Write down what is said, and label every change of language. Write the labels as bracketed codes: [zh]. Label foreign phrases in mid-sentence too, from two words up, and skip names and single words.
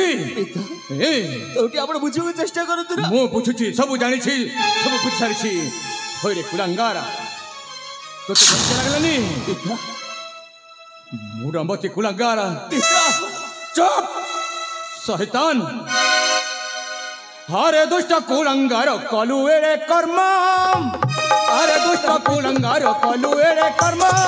[or] ତୋଠି ଆପଣ ବୁଝିବାକୁ ଚେଷ୍ଟା କରନ୍ତୁ ନା ମୁଁ ବୁଝୁଛି ସବୁ ଜାଣିଛି ସବୁ ବୁଝି ସାରିଛି ହଇରେ କୁଳାଙ୍ଗାର ତୋତେ ଲଜ୍ଜା ଲାଗିଲାନି ମୁରମତି କୁଳାଙ୍ଗାର ଚୁପ୍ ଶୈତାନ ହରେ ଦୁଷ୍ଟ କୁଳାଙ୍ଗାର କଲୁ ଏରେ କର୍ମ ହରେ ଦୁଷ୍ଟ କୁଳାଙ୍ଗାର କଲୁ ଏରେ କର୍ମ